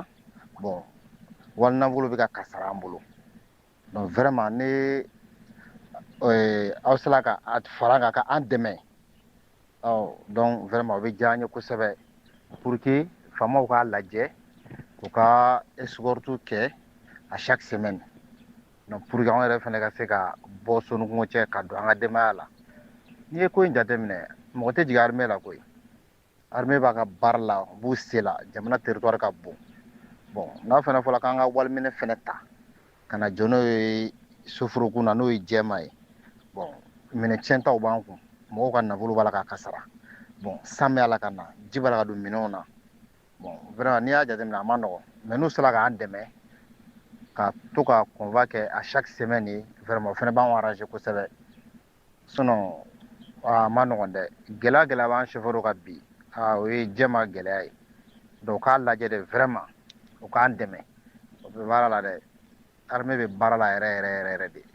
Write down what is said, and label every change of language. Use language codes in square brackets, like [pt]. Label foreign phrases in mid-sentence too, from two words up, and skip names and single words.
[bm] Bon walinafolo bɛ ka kasara an bolo. Donc vraiment ne aw sera ka fara kan ka an dɛmɛ. Donc vraiment o bɛ diya an ye kosɛbɛ [fr] pour que [bm] faamaw k'a lajɛ u ka escorte kɛ [fr] à chaque semaine. [bm] Donc [fr] pour que [bm] anw yɛrɛ fɛnɛ ka se ka bɔ sonukungo cɛ ka don an ka denbaya la. N'i ye ko in jateminɛ mɔgɔ tɛ jigin armée la koyi. Armée b'a ka baara la u b'u se la jamana territoire ka bon. Bon n'a fɛnɛ fɔra k'an ka waliminɛ fɛnɛ ta ka na jɔ n'o ye soforokun na n'o ye jɛma ye. Bon minɛ tiɲɛtaw b'an kun mɔgɔw ka nafolo b'a la ka kasara. Bon san bɛ ala ka na ji b'a la ka don minɛnw na. Bon vraiment n'i y'a jateminɛ a ma nɔgɔn mais n'u sera k'an dɛmɛ ka to ka convoi kɛ [fr] à chaque semaine [bm] ye vraiment o fɛnɛ b'anw arranger kosɛbɛ. Sinon a ma nɔgɔn dɛ. Gɛlɛya b'an chauffeur ka bi o ye jɛma gɛlɛya ye. Donc k'a lajɛ de vraiment u k'an dɛmɛ o bɛ baara la dɛ. Armée bɛ baara la yɛrɛ de.